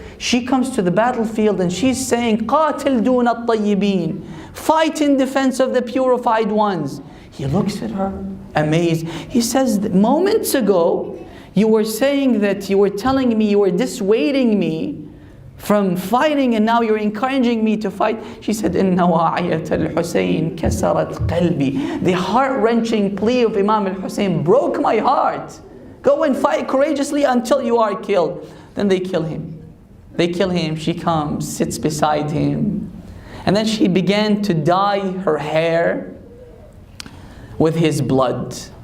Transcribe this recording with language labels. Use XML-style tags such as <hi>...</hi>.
<en>She comes to the battlefield and she's saying,</en> <ar>قاتل دون الطيبين.</ar> <en>Fight in defense of the purified ones. He looks at her, amazed. He says, moments ago, you were saying that you were telling me, you were dissuading me from fighting, and now you're encouraging me to fight. She said,</en> <ar>إِنَّ وَعِيَةَ الْحُسَيْنِ كَسَرَتْ قَلْبِي.</ar> <en>The heart-wrenching plea of Imam al-Hussain broke my heart. Go and fight courageously until you are killed. Then they kill him. They kill him. She comes, sits beside him. And then she began to dye her hair with his blood.</en>